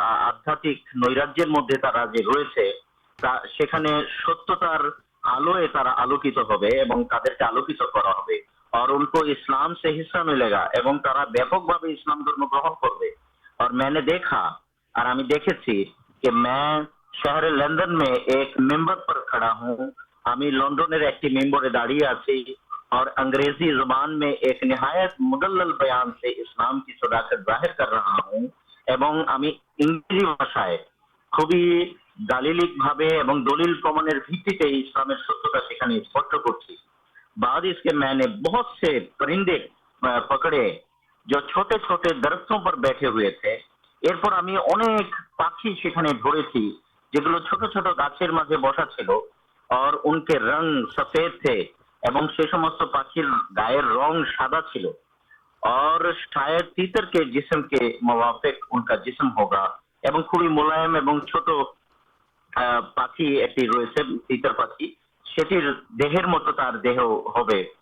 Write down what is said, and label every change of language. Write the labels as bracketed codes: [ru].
[bn] আধ্যাত্মিক নৈরাজ্যের মধ্যে তারা যে রয়েছে তা সেখানে সত্যতার আলোয় তারা আলোকিত হবে এবং তাদেরকে আলোকিত করা হবে [hi] और उनको इस्लाम से हिस्सा मिलेगा [bn] एवं तारा व्यापकভাবে ইসলাম ধর্ম গ্রহণ করবে। [hi] और मैंने देखा और [bn] আমি দেখেছি [hi] कि मैं शहर लंदन में एक मेंबर पर खड़ा हूँ। [bn] আমি লন্ডনের একটি মেম্বরে দাঁড়িয়ে আছি [hi] और अंग्रेजी जुबान में एक निहायत मुदल्लल बयान से इस्लाम की सदाकत जाहिर कर रहा हूँ [bn] এবং আমি ইংরেজি ভাষায় খুবই দালিলিক ভাবে এবং দলিল প্রমাণের ভিত্তিতে ইসলামের সত্যতা সেখানে স্পষ্ট করছি। [hi] बाद इसके मैंने बहुत से परिंदे पकड़े जो छोटे छोटे दरख्तों पर बैठे हुए थे। [bn] এরপর আমি অনেক পাখি সেখানে ধরেছি যেগুলো ছোট ছোট গাছের মাঝে বসা ছিল [hi] और उनके रंग सफेद थे [bn] এবং সে সমস্ত পাখির গায়ের রং সাদা ছিল [hi] और शायद तीतर के जिस्म के मुवाफिक उनका जिस्म होगा [bn] এবং খুবই মোলায়েম এবং ছোট পাখি একটি রয়েছে তিতর পাখি সেটির দেহের মতো তার দেহ হবে।